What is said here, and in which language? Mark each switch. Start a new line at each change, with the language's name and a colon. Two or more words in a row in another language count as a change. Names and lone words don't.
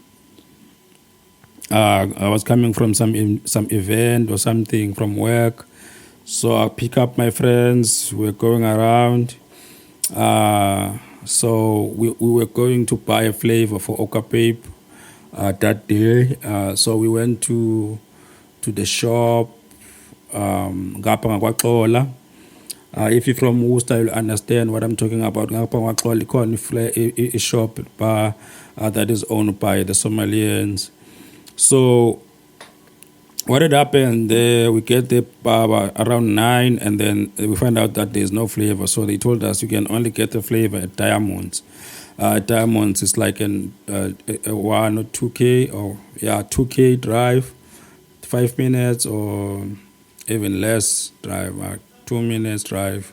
English: I was coming from some event or something from work. So I pick up my friends. We're going around. So we were going to buy a flavor for Okapape that day. So we went to the shop,
Xhosa: ngapha ngakwaXola.
English: If you're from Worcester, you'll understand what I'm talking about.
Xhosa: Ngapha ngakwaXola ikhona
English: a shop bar that is owned by the Somalians. So what had happened there, we get there around 9, and then we find out that there's no flavor. So they told us you can only get the flavor at Diamonds. Diamonds is like a 1 or 2K, or 2K drive, 5 minutes or even less drive, 2 minutes drive.